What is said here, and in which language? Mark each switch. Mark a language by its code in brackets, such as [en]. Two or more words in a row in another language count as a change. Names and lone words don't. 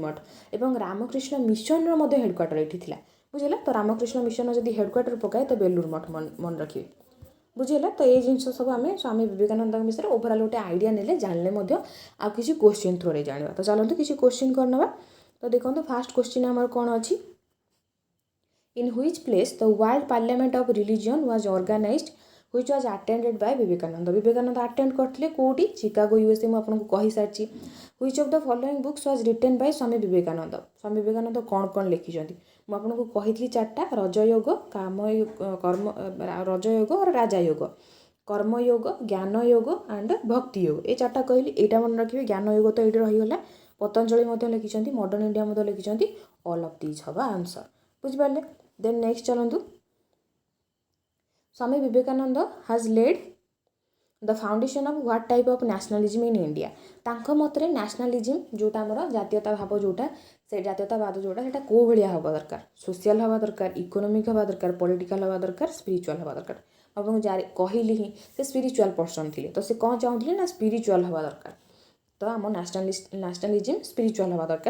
[or] ମଠ ଏବଂ ରାମକୃଷ୍ଣ ମିଶନର ମଧ୍ୟ ହେଡ଼କ୍ୱାର୍ଟର ଏଇଠି ଥିଲା ବୁଝିଲା ତ ରାମକୃଷ୍ଣ ମିଶନର ଯଦି ହେଡ଼କ୍ୱାର୍ଟର ପକାଏ ତ ବେଲୁର ମଠ ମନେ ରଖିବେ ବୁଝିଲା ତ ଏଇ ଜିନିଷ ସବୁ ଆମେ ସ୍ୱାମୀ ବିବେକାନନ୍ଦଙ୍କ ବିଷୟରେ ଓଭରାଲ୍ ଗୋଟେ ଆଇଡ଼ିଆ ନେଲେ ଜାଣିଲେ ମଧ୍ୟ ଆଉ କିଛି କୋଶ୍ଚିନ୍ ଥ୍ରୋରେ ଜାଣିବା ତ ଚାଲନ୍ତୁ କିଛି କୋଶ୍ଚିନ୍ କରିନେବା ତ ଦେଖନ୍ତୁ [en] first question [or] ଆମର କ'ଣ ଅଛି [en] in which place the World Parliament of Religion was organized which was attended by ବିବେକାନନ୍ଦ [or] ବିବେକାନନ୍ଦ ଆଟେଣ୍ଡ କରିଥିଲେ କେଉଁଠି ଚିକାଗୋ ୟୁଏସ୍ଏ ମୁଁ ଆପଣଙ୍କୁ କହିସାରିଛି [en] which of the following books was written by [or] ସ୍ୱାମୀ ବିବେକାନନ୍ଦ ସ୍ୱାମୀ ବିବେକାନନ୍ଦ କ'ଣ କ'ଣ ଲେଖିଛନ୍ତି ମୁଁ ଆପଣଙ୍କୁ କହିଥିଲି ଚାରିଟା ରଜଯୋଗ କର୍ମ ରଜଯୋଗ ଆଉ ରାଜାଯୋଗ କର୍ମଯୋଗ ଜ୍ଞାନଯୋଗ ଆଣ୍ଡ ଭକ୍ତିଯୋଗ ଏ ଚାରିଟା କହିଲି ଏଇଟା ମନେ ରଖିବେ ଜ୍ଞାନଯୋଗ ତ ଏଇଠି ରହିଗଲା ପତଞ୍ଜଳି ମଧ୍ୟ ଲେଖିଛନ୍ତି ମଡର୍ଣ୍ଣ ଇଣ୍ଡିଆ ମଧ୍ୟ ଲେଖିଛନ୍ତି [en] all of these [or] ହବା ଆନ୍ସର ବୁଝିପାରିଲେ [en] then next [or] ଚାଲନ୍ତୁ [en] Swami Vivekananda has laid the foundation of what type of nationalism in India [or] ତାଙ୍କ ମତରେ ନ୍ୟାସନାଲିଜିମ୍ ଯେଉଁଟା ଆମର ଜାତୀୟତା ଭାବ ଯେଉଁଟା ସେ ଜାତୀୟତାବାଦ ଯେଉଁଟା ସେଇଟା କେଉଁ ଭଳିଆ ହେବା ଦରକାର ସୋସିଆଲ ହେବା ଦରକାର ଇକୋନୋମିକ୍ ହେବା ଦରକାର ପଲିଟିକାଲ ହେବା ଦରକାର ସ୍ପିରିଚୁଆଲ ହେବା ଦରକାର ଆପଣଙ୍କୁ କହିଲି ହିଁ ସେ [en] spiritual person [or] ଥିଲେ ତ ସେ କ'ଣ ଚାହୁଁଥିଲେ ନା ସ୍ପିରିଚୁଆଲ ହେବା ଦରକାର ତ ଆମ ନ୍ୟାସନାଲିଜିମ୍ ସ୍ପିରିଚୁଆଲ ହେବା ଦରକାର